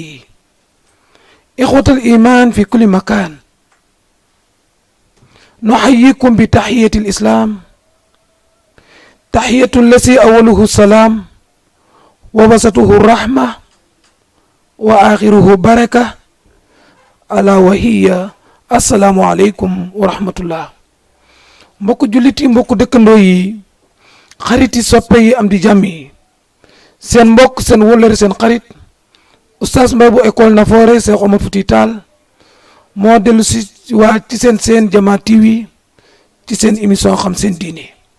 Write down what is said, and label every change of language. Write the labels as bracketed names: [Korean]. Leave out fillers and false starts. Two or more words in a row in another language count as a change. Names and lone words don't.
[Arabic] إخوة الإيمان في كل مكان، نحييكم بتحية الإسلام، تحية التي أوله السلام ووسطه الرحمة وآخره بركة، ألا وهي السلام عليكم ورحمة الله. [Wolof] mbokk jullit yi, mbokk dëkkandoo yi, xarit yi, soppe yi, am di jàmm yi, seen mbokk, seen wëllëre, seen xarit Oustaz Mbaye bu école Nafoore Cheikh Omar Fouti Tall moo dellu si waa ci seen Jamaa TV ci seen émission xam seen diine.